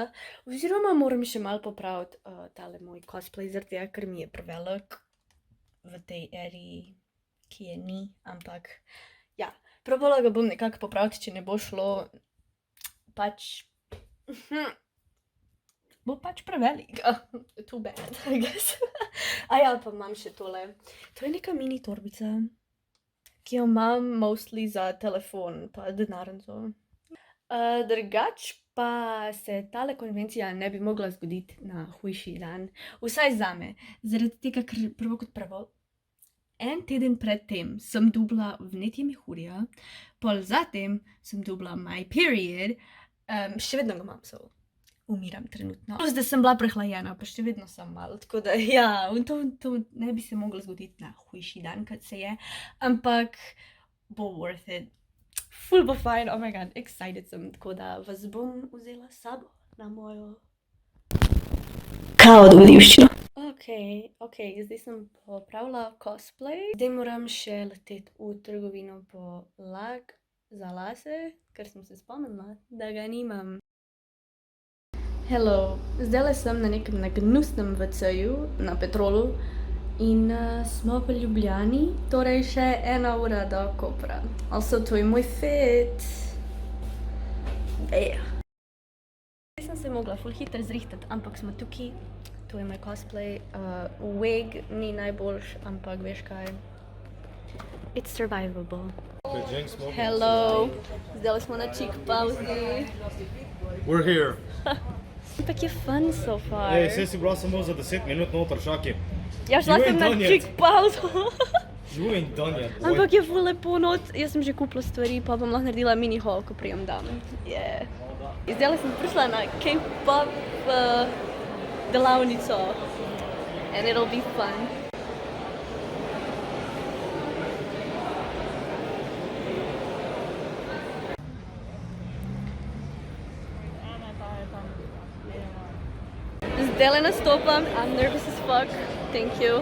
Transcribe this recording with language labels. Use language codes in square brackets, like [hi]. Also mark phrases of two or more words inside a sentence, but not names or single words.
[sl] Oziroma moram še malo popraviti tale moj cosplay, zaradi tega, ker mi je prevelik v tej eri, ki je ni. Ampak, ja, probala ga bom nekako popraviti, če ne bo šlo. Pač bo pač prevelik. [en] Too bad, I guess. [sl] Ja, pa imam še tole. To je neka mini torbica, ki jo imam mostly za telefon pa denarnico. Drugač pa se tale konvencija ne bi mogla zgoditi na hujši dan. Vsaj zame. Zaradi tega, ker prvo kot prvo, en teden pred tem sem dobila vnetje mehurja, pol zatem sem dobila [en] my period, [sl] še vedno ga imam, so umiram trenutno. Plus, da sem bila prehlajena, pa še vedno sem malo, tako da ja, to ne bi se moglo zgoditi na hujši dan, kot se je, ampak bo [en] worth it. [sl] Ful bo fajn, [en] oh my god, [sl] excited sem, tako da vas bom vzela sabo na mojo kao dogodivščino. Ok, zdaj sem popravila cosplay. Zdaj moram še leteti v trgovino po lak za lase, ker sem se spomnila, da ga nimam. Hello, zdajle sem na nekem nagnusnem WC-ju na Petrolu in smo v Ljubljani, torej še 1 ura do Kopra. Also, to je moj fit. Yeah. Zdaj sem se mogla ful hitro zrihtati, ampak smo tukaj. To je moj cosplay. Wig ni najboljš, ampak veš kaj. [en] It's survivable. Hello, [sl] zdajle smo na cheek pauzi. [en] We're here. [sl] Ampak je [en] fun so far. [sl] Ej, saj si bila samo za 10 minut noter, šaki. Ja, šla sem na cheek pauzo. [en] You ain't done yet, boy. [sl] Ampak je ful lepo not. Jaz sem že kupila stvari, pa bom lahko naredila [en] mini haul, [sl] ko prijem dam. Yeah. Zdajle sem prišla na K-pop delavnico. [en] And it'll be fun. [sl] Zdajle nastopam, [en] I'm nervous as fuck. Thank you.